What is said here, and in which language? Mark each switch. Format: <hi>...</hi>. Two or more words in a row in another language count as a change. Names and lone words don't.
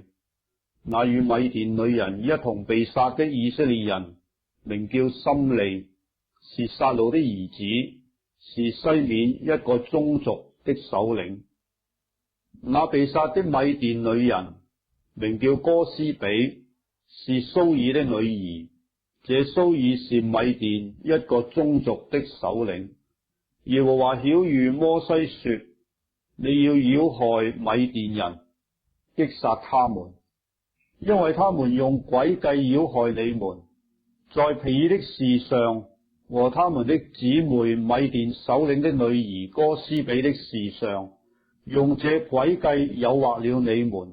<zh>那與米甸女人一同被殺的以色列人，名叫心利，是撒路的兒子，是西緬一個宗族的首領。那被殺的米甸女人，名叫歌斯比，是蘇爾的女兒，這蘇爾是米甸一個宗族的首領。耶和華曉諭摩西說，你要擾害米甸人，擊殺他們，因為他們用詭計擾害你們，在皮爾的事上和他們的姊妹米甸首領的女兒歌斯比的事上，用這詭計誘惑了你們。</zh>